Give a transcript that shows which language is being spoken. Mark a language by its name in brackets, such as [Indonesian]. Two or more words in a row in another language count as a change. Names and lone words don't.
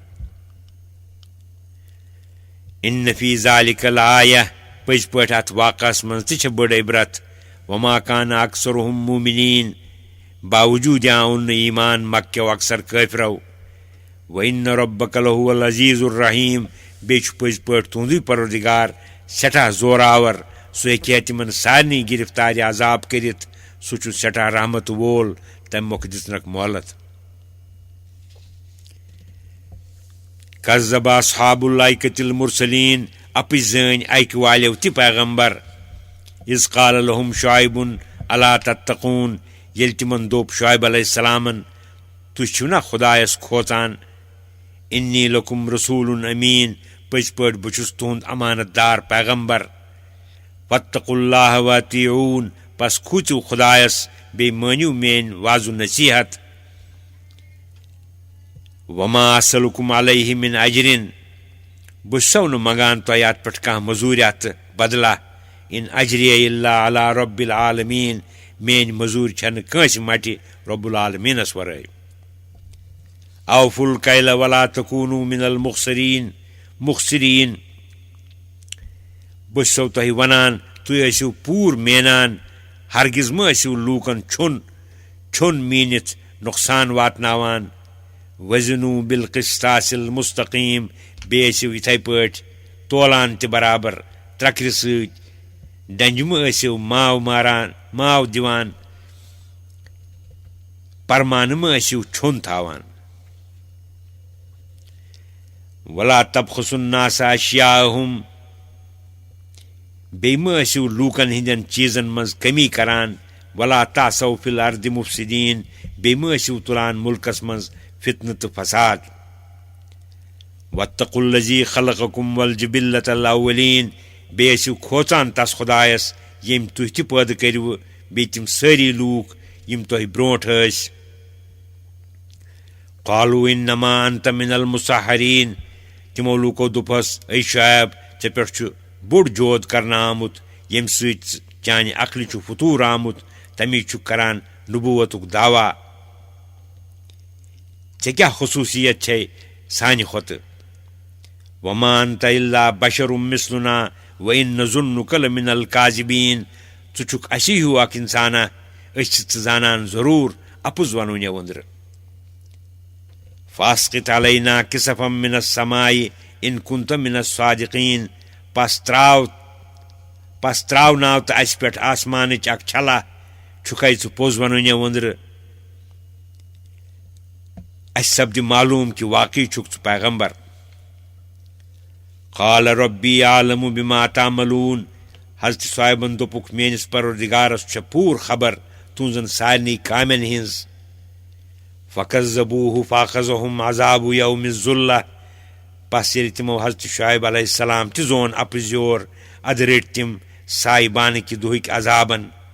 [Arabic] ان فی ذالک لآیہ [Kashmiri] پٔزۍ پٲٹھۍ اتھ واقعس منٛز تہِ چھےٚ بٔڑ عبرت [Arabic] وما کان اکثرهم مومنیٖن [Kashmiri] باوجوٗد آوُن نہٕ ایٖمان مکہٕ اکثر کٲفرو [Arabic] وإن ربک لہو العزیٖز الرحیٖم [Kashmiri] بیٚیہِ چھُ پٔزۍ پٲٹھۍ تُہنٛدُے پروردگار سٮ۪ٹھاہ زوراور سُہ ہیٚکہِ ہے تِمن سارنٕے گرفتارِ عذاب کٔرِتھ سُہ چھُ سٮ۪ٹھاہ رحمت وول تمہِ مۄکھٕ دِژنکھ مۄہلت [Arabic] کذب اصحاب الایکة المرسلیٖن [Kashmiri] اپٕزۍ زٲنۍ ایکہِ والیو تہِ پیغمبر [Arabic] اذ قال لهم شعیب الا تتقوٗن [Kashmiri] ییٚلہِ تِمن دوٚپ شعیب [Arabic] علیہ السلامن [Kashmiri] تُہۍ چھِو نا خۄدایس کھوژان [Arabic] انی لکم رسوٗل امیٖن [Kashmiri] پٔزۍ پٲٹھۍ بہٕ چھُس تُہنٛد امانت دار پیغمبر [Arabic] واتقوا اللہ واطیعوٗن [Kashmiri] پس کھوٗژِو خۄدایس بیٚیہِ مٲنِو میٲنۍ وازٕ نصیحت [Arabic] وما اسألکم علیہ من اجرن [Kashmiri] بہٕ چھُسو نہٕ منگان تۄہہِ اتھ پٮ۪ٹھ کانٛہہ مٔزوٗریا تہٕ بدلا [Arabic] ان اجرے الا علی رب العالمیٖن [Kashmiri] میٲنۍ مٔزوٗرۍ چھنہٕ کٲنٛسہِ مٹہِ [Arabic] رب العالمیٖنس [Kashmiri] ورٲے [Arabic] اوفوا الکیل ولا تکوٗنوٗ من المخسریٖن [Kashmiri] بہٕ چھُسو تۄہہِ ونان تُہۍ ٲسِو پوٗرٕ مینان ہرگز مہ ٲسِو لوٗکن چھُن میٖنِتھ نۄقصان واتناوان [Arabic] وزنوٗ بالقسطاس المستقیٖم [Kashmiri] بیٚیہِ ٲسِو یِتھے پٲٹھۍ تولان تہِ برابر ترٛکرِ سۭتۍ ڈنٛجہِ مہ ٲسِو ماو دِوان پرمانہٕ مہ ٲسِو چھوٚن تھاوان [Arabic] ولا تبخسوا الناس اشیاءہم [Kashmiri] بیٚیہِ مہ ٲسِو لوٗکن ہٕنٛدٮ۪ن چیٖزن منٛز کٔمی کران [Arabic] ولا تعثوا فی الارض مفسدیٖن [Kashmiri] بیٚیہِ مہ ٲسِو تُلان مُلکس منٛز فتنہٕ تہٕ فساد [Arabic] واتقوا الذی خلقکم والجبلة الاولین [Kashmiri] بیٚیہِ ٲسِو کھوژان تس خۄدایس ییٚمۍ تُہۍ تہِ پٲدٕ کٔرِوٕ بیٚیہِ تِم سٲری لوٗکھ یِم تۄہہِ برٛونٛٹھ ٲسۍ [Arabic] قالوا انما انت من المسحرین [Kashmiri] تِمو لوٗکو دوٚپہس اے شعیب ژےٚ پٮ۪ٹھ چھُ بوٚڑ جود کرنہٕ آمُت ییٚمہِ سۭتۍ چانہِ عقلہِ چھُ فطوٗر آمُت تمی چھُکھ کران نبوتُک دعوا ژےٚ کیٛاہ خصوٗصیت چھے سانہِ کھۄتہٕ [Arabic] وما انت الا بشر مثلنا وإن نظنك لمن الكاذبين [Kashmiri] ژٕ چھُکھ اسی ہیوٗ اکھ انسانا أسۍ چھِ ژٕ زانان ضروٗر اپُز ونو مےٚ وٕنٛدرٕ [Arabic] فاسقط علینا کسفا من السماء ان كنت من الصادقين [Kashmiri] پس تراوناو تہٕ اسہِ پٮ۪ٹھ آسمانٕچ اکھ چھلا چھُکھے ژٕ پوٚز ونو مےٚ وٕنٛدرٕ اسہِ سپدِ معلوٗم کہِ واقعی چھُکھ ژٕ پیغمبر [Arabic] قال ربی عالم بما تعملون [Kashmiri] حضرت صاحبن دوٚپُکھ میٲنِس پروردگارس چھےٚ پوٗرٕ خبر تُہنٛزن سارنٕے کامٮ۪ن ہِنٛز [Arabic] فکذبوه فاخذهم عذاب یوم الظلہ [Kashmiri] پس ییٚلہِ تِمو حضرت شعیب [Arabic] علیہ السلام [Kashmiri] تہِ زون اپٕز یور ادٕ رٔٹۍ تِم سایہِ بانٕکہِ دۄہٕکۍ عذابن